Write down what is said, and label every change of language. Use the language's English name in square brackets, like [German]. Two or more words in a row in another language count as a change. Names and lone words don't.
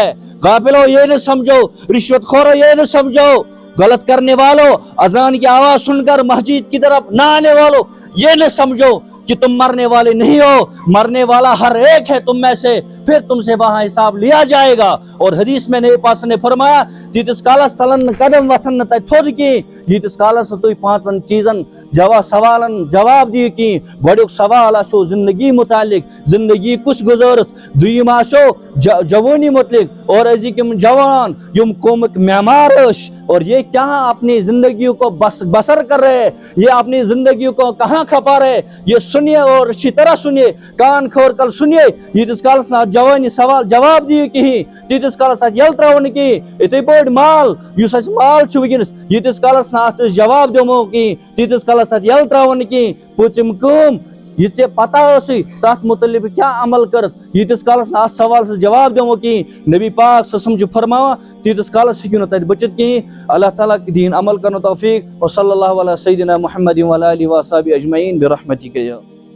[Urdu] غافلو یہ نہ سمجھو، رشوت خورو یہ نہ سمجھو، غلط کرنے والوں، اذان کی آواز سن کر مسجد کی طرف نہ آنے والوں یہ نہ سمجھو کہ تم مرنے والے نہیں ہو، مرنے والا ہر ایک ہے تم میں سے، پھر تم سے وہاں حساب لیا جائے گا۔ اور حدیث میں نبی پاک نے فرمایا [Kashmiri] تیتس کالس ژلن قدم وتھن تتہ تھوٚد کی، ییتس کالس تُہۍ پانژن چیزن سوالن جواب دیو کی۔ گۄڈنیُک سوال آسو زندگی متعلق، زندگی کچھ گزارت، دویم آسو جوانی متعلق، اور أزِکۍ یِم جوان یم قومٕکۍ معمار ٲسۍ [Urdu] اور یہ کہاں اپنی زندگیوں کو بسر کر رہے، یہ اپنی زندگیوں کو کہاں کھپا رہے، یہ سنیے اور اچھی طرح سنیے، کان کھول کر سنیے۔ [Kashmiri] ییتس کالس نہ جوانی سوال جواب دیو کہین، تیتس کالس اتھ یل تراون کہین، اتھے پٲٹھۍ مال یُس اسہِ مال چھُ ونکیٚنس، ییتس کالس نہ اتھ جواب دِمو کہین، تیتس کالس اتھ یل تراون کہین۔ پوٗژِم کٲم یہ ژےٚ پتہ ٲسٕے تتھ متعلق کیا عمل کرت، ییتس کالس نہ اتھ سوالس جواب دِمو کہین، نبی پاک صلی اللہ علیہ وسلم چھُ فرماوان تیتس کالس ہیٚکِو نہٕ تتہِ بٔچِتھ کہین۔ اللہ تعالیٰ دین عمل کرنُک توفیق، [Arabic] وصلی اللہ علی سیدنا محمد وعلی آلہ وصحبہ اجمعین برحمتک یا